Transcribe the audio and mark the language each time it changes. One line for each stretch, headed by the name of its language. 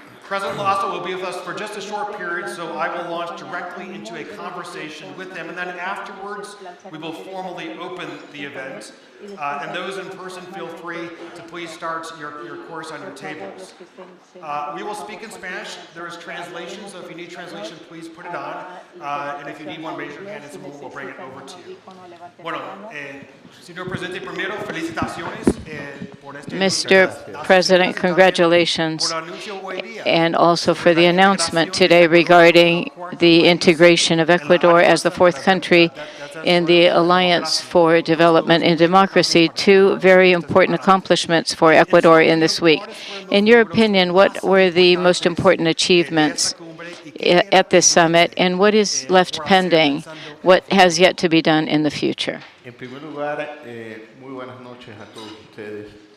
English: President Lasso will be with us for just a short period, so I will launch directly into a conversation with him, and then afterwards we will formally open the event. And those in person, feel free to please start your course on your tables. We will speak in Spanish. There is translation, so if you need translation, please put it on. And if you need one, raise your hand and someone will bring it over to you.
Spanish: Bueno, señor presidente, primero, felicitaciones por este.
English: Mr. President, congratulations, and also for the announcement today regarding the integration of Ecuador as the 4th country in the Alliance for Development and Democracy, 2 very important accomplishments for Ecuador in this week. In your opinion, what were the most important achievements at this summit, and what is left pending? What has yet to be done in the future?
Spanish: En primer lugar, muy buenas noches a todos ustedes.